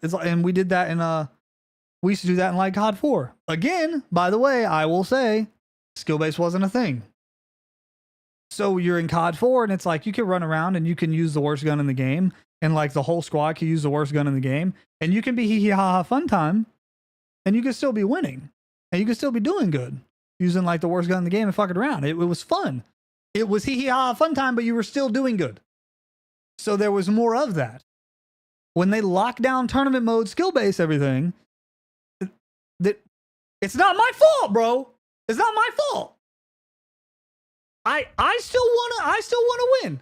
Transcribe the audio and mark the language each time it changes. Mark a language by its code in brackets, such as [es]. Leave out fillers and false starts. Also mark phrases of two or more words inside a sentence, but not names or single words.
[en] It's like, and we did that in we used to do that in like COD 4. Again, by the way, I will say, skill base wasn't a thing. So you're in COD 4 and it's like you can run around and you can use the worst gun in the game and like the whole squad can use the worst gun in the game and you can be hee hee ha ha fun time and you can still be winning and you can still be doing good using like the worst gun in the game and fucking around. It was fun. It was hee hee ha ha fun time, but you were still doing good. So there was more of that. When they lock down tournament mode, skill base, everything, it's not my fault, bro. It's not my fault. I still wanna win.